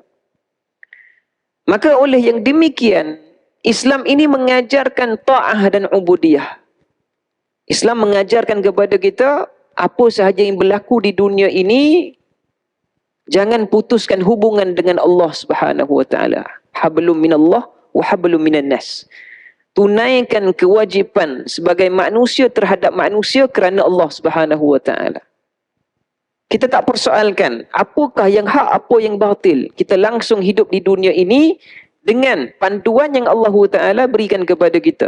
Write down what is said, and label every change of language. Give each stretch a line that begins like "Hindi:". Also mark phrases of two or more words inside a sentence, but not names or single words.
Malay: Maka oleh yang demikian, Islam ini mengajarkan ta'ah dan ubudiyah. Islam mengajarkan kepada kita, apa sahaja yang berlaku di dunia ini, jangan putuskan hubungan dengan Allah
Arabic: سبحانه وتعالى. حبل من الله وحبل من الناس.
Malay: Tunaikan kewajipan sebagai manusia terhadap manusia kerana Allah
Arabic: سبحانه وتعالى.
Malay: Kita tak persoalkan apakah yang hak, apa yang batil. Kita langsung hidup di dunia ini dengan panduan yang Allah Ta'ala berikan kepada kita.